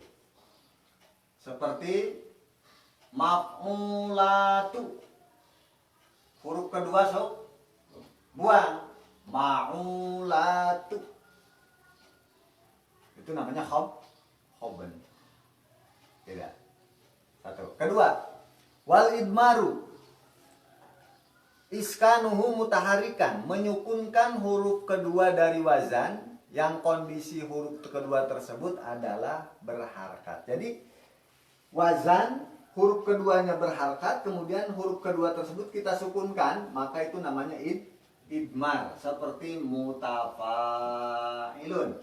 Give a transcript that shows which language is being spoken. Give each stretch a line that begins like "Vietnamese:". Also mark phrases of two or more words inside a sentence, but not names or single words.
Indonesian: Seperti maf'ulatu. Huruf kedua buang. Ma'ulatu. Itu namanya khoben. Tidak. Satu. Kedua.
Arabic: والإضمار إسكانه متحركا,
Indonesian: menyukunkan huruf kedua dari wazan yang kondisi huruf kedua tersebut adalah berharkat. Jadi wazan huruf keduanya berharkat, kemudian huruf kedua tersebut kita sukunkan, maka itu namanya idmar. Seperti mutafa'ilun.